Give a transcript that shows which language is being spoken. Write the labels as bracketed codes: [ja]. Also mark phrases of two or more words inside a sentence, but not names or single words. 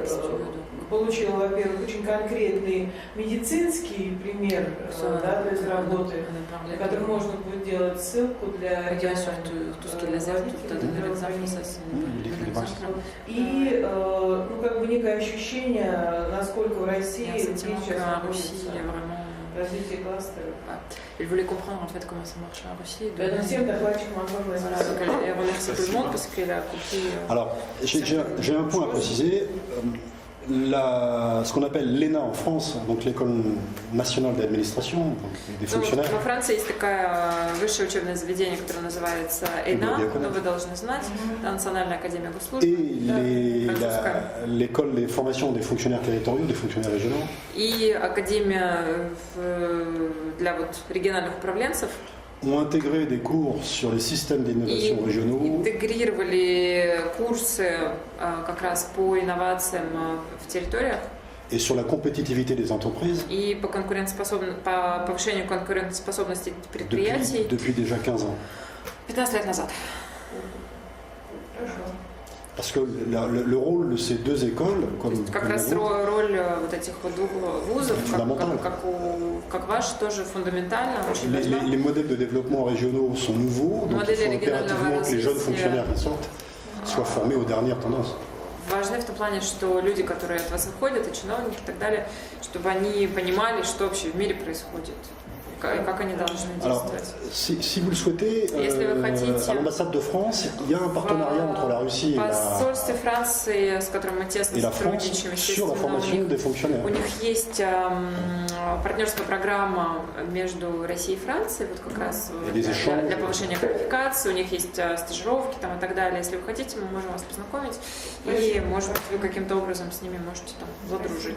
[ru] Получила, во-первых, очень конкретный медицинский пример, да, то есть работы, на который можно будет делать ссылку для региональных и ну, как бы некое ощущение, насколько в России сейчас находится развитие кластеров. [fr] Il voulait comprendre en fait comment ça marche en Russie. Donc, [ru] всем докладчикам огромное спасибо. [fr] Elle remercie tout le monde parce qu'elle a compris. Alors, j'ai un point à préciser. Ce qu'on appelle l'ENA en France, donc l'école nationale d'administration, des fonctionnaires. [ru] Во Франции есть такое высшее учебное заведение, которое называется ЭНА, но вы должны знать, Национальная академия госслужбы. [fr] Et l'école des formations des fonctionnaires territoriaux, des fonctionnaires régionaux. [ru] И академия для вот региональных управленцев. [fr] Ont intégré des cours sur les systèmes d'innovation régionaux. [ru] Интегрировали курсы как раз по инновациям в территориях. [fr] Et sur la compétitivité des entreprises. [ru] И по повышению конкурентоспособности предприятий. [fr] Depuis déjà 15 ans. [ru] 15 лет назад. [fr] Parce que le rôle de ces deux écoles, [ru] как раз роль вот этих вот двух вузов, как ваш, тоже фундаментально, очень важна. [fr] Les modèles de développement régionaux sont nouveaux, donc il faut impérativement que les jeunes fonctionnaires qui sortent soient formés aux dernières tendances. [ru] Важны в том плане, что люди, которые от вас выходят, и чиновники и так далее, чтобы они понимали, что вообще в мире происходит. Как они должны действовать. [fr] Alors, si vous le souhaitez, à l'ambassade de France, il y a un partenariat entre la Russie [ru] посольстве Франции, с которым мы тесно сотрудничаем, естественно, у них есть партнерская программа между Россией и Францией, вот как раз для повышения квалификации, у них есть стажировки там и так далее. Если вы хотите, мы можем вас познакомить, и, может быть, вы каким-то образом с ними можете там задружить.